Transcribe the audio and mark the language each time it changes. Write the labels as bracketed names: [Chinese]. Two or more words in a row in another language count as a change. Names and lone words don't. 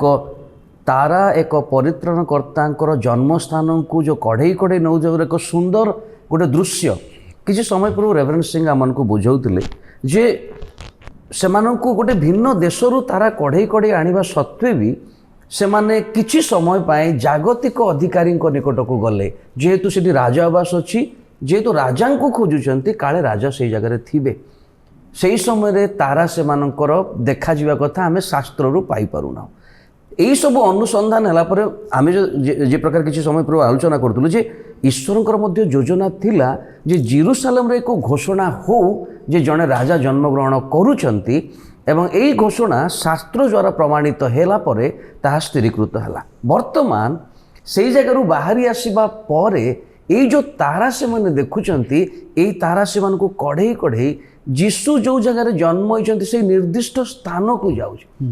[Odia] ତାରା ଏକ ପରିତ୍ରାଣକର୍ତ୍ତାଙ୍କର ଜନ୍ମସ୍ଥାନକୁ ଯେଉଁ କଢ଼େଇ କଢ଼େଇ ନେଉଥିବାର ଏକ ସୁନ୍ଦର ଗୋଟେ ଦୃଶ୍ୟ କିଛି ସମୟ ପୂର୍ବରୁ ରେଭରେଣ୍ଡ ସିଂ ଆମମାନଙ୍କୁ ବୁଝାଉଥିଲେ ଯେ ସେମାନଙ୍କୁ ଗୋଟେ ଭିନ୍ନ ଦେଶରୁ ତାରା କଢ଼େଇ କଢ଼େଇ ଆଣିବା ସତ୍ତ୍ୱେ ବି ସେମାନେ କିଛି ସମୟ ପାଇଁ ଜାଗତିକ ଅଧିକାରୀଙ୍କ ନିକଟକୁ ଗଲେ। ଯେହେତୁ ସେଠି ରାଜା ଆବାସ ଅଛି, ଯେହେତୁ ରାଜାଙ୍କୁ ଖୋଜୁଛନ୍ତି, କାଳେ ରାଜା ସେଇ ଜାଗାରେ ଥିବେ। ସେହି ସମୟରେ ତାରା ସେମାନଙ୍କର ଦେଖାଯିବା କଥା ଆମେ ଶାସ୍ତ୍ରରୁ ପାଇପାରୁନାହୁଁ। ଏଇ ସବ ଅନୁସନ୍ଧାନ ହେଲା ପରେ ଆମେ ଯେ ପ୍ରକାର କିଛି ସମୟ ପୂର୍ବ ଆଲୋଚନା କରୁଲୁ ଯେ ঈশ্বরଙ୍କର ମଧ୍ୟ ଯୋଜନା ଥିଲା ଯେ ଜେରୁସାଲେମରେ ଏକ ଘୋଷଣା ହଉ ଯେ ଜଣେ ରାଜା ଜନ୍ମଗ୍ରହଣ କରୁଛନ୍ତି ଏବଂ ଏହି ଘୋଷଣା ଶାସ୍ତ୍ର ଦ୍ୱାରା ପ୍ରମାଣିତ ହେଲା ପରେ ତାହା ସ୍ଥିରୀକୃତ ହେଲା। ବର୍ତ୍ତମାନ ସେଇ ଜାଗାରୁ ବାହାରି ଆସିବା ପରେ ଏଇ ଯେଉଁ ତାରା ସେମାନେ ଦେଖୁଛନ୍ତି, ଏଇ ତାରା ସେମାନଙ୍କୁ କଢ଼େଇ କଢ଼େଇ ଯୀଶୁ ଯେଉଁ ଜାଗାରେ ଜନ୍ମ ହୋଇଛନ୍ତି ସେଇ ନିର୍ଦ୍ଦିଷ୍ଟ ସ୍ଥାନକୁ ଯାଉଛି।